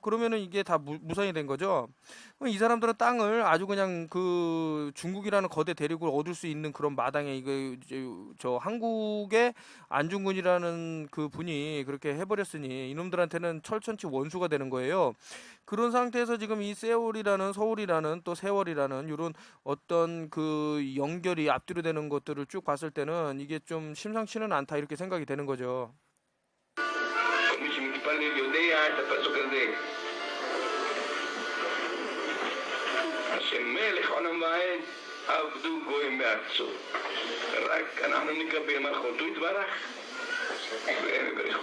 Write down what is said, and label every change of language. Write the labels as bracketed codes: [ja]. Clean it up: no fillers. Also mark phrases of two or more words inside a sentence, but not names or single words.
[ko] 그러면은 이게 다 무산이 된 거죠. 이 사람들은 땅을 아주 그냥 그 중국이라는 거대 대륙을 얻을 수 있는 그런 마당에 이거 저 한국의 안중근이라는 그 분이 그렇게 해버렸으니 이놈들한테는 철천치 원수가 되는 거예요. 그런 상태에서 지금 이 세월이라는 서울이라는 또 세월이라는 이런 어떤 그 연결이 앞뒤로 되는 것들을 쭉 봤을 때는 이게 좀 심상치는 않다 이렇게 생각이 되는 거죠. [he] שמלך עולם ועד עבדו גויים בארצו. רק אנחנו נקבל מלכותו יתברך והם יברכו.